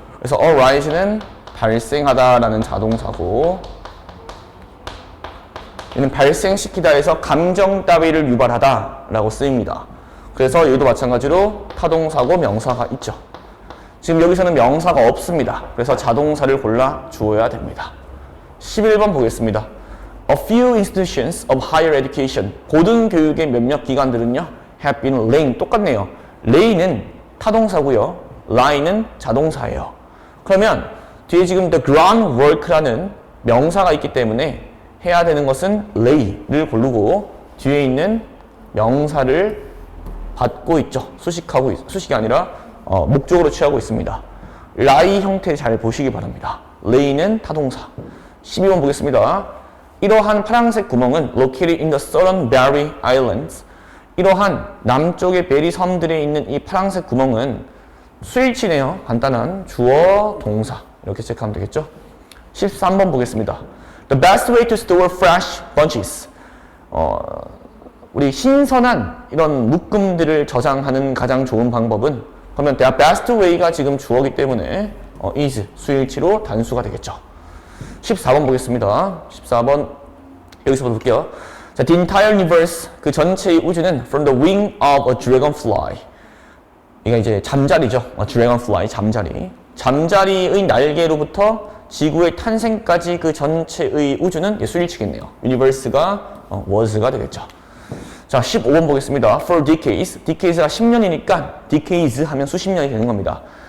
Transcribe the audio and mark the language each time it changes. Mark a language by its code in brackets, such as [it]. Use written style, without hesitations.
[ko] 그래서 arise는 발생하다라는 자동사고 얘는 발생시키다에서 감정 따위를 유발하다라고 쓰입니다. 그래서 여기도 마찬가지로 타동사고 명사가 있죠. 지금 여기서는 명사가 없습니다. 그래서 자동사를 골라 주어야 됩니다. 11번 보겠습니다. [en] A few institutions of higher education, [ko] 고등교육의 몇몇 기관들은요, [en] have been laying, [ko] 똑같네요. lay는 타동사고요, lie는 자동사예요. 그러면 뒤에 지금 the groundwork라는 명사가 있기 때문에 해야 되는 것은 lay를 고르고 뒤에 있는 명사를 받고 있죠. 수식이 아니라 목적으로 취하고 있습니다. lie 형태 잘 보시기 바랍니다. lay는 타동사. 12번 보겠습니다. 이러한 파란색 구멍은 [en] located in the southern Berry Islands. [ko] 이러한 남쪽의 베리 섬들에 있는 이 파란색 구멍은 수일치네요. 간단한 주어, 동사. 이렇게 체크하면 되겠죠. 13번 보겠습니다. [en] The best way to store fresh bunches. [ko] 우리 신선한 이런 묶음들을 저장하는 가장 좋은 방법은 그러면 the best way가 지금 주어기 때문에 is 수일치로 단수가 되겠죠. 14번 보겠습니다. 14번 여기서부터 볼게요. [en] 자, the entire universe [ko] 그 전체의 우주는 [en] from the wing of a dragonfly. [ko] 이게 이제 잠자리죠. dragonfly 잠자리. 잠자리의 날개로부터 지구의 탄생까지 그 전체의 우주는 수일치겠네요. universe가 was가 되겠죠. 자, 15번 보겠습니다. [en] For decades. [ko] decades가 10년이니까 decades 하면 수십 년이 되는 겁니다.